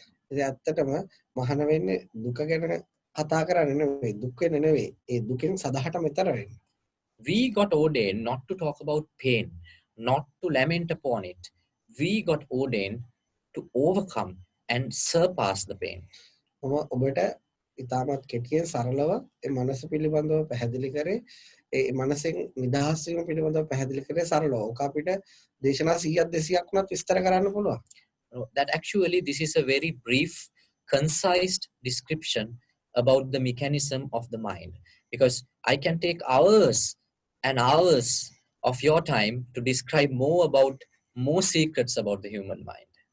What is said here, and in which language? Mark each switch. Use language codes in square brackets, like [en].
[si] ඉතින් ඇත්තටම මහාන වෙන්නේ දුක ගැන කතා කරන්නේ නෙවෙයි දුක් වෙන නෙවෙයි ඒ දුකෙන් සදහට මෙතර වෙන්න. [en] We got ordained not to talk about pain, not to lament upon it. We got ordained to overcome and surpass the pain. [si] මම ඔබට ඉතාමත් කෙටියෙන් සරලව ඒ මනස පිළිබඳව පැහැදිලි කරේ ඒ මනසෙන් නිදහස් වීම පිළිබඳව පැහැදිලි කරේ සරලව. ඔක අපිට දේශනා 100ක් 200ක් වුණත් විස්තර කරන්න පුළුවන්. [en] That actually this is a very brief, concise description about the mechanism of the mind, because I can take hours and hours of your time to describe more secrets about the human mind.